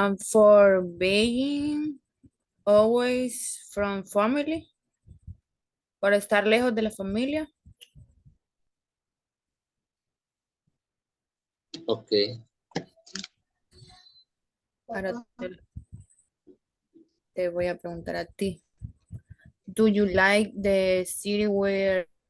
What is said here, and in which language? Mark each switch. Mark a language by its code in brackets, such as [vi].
[en] For being always from family. [es] Por estar lejos de la familia. [en] Okay. [es] Ahora te voy a preguntar a ti. [en] Do you like the city where...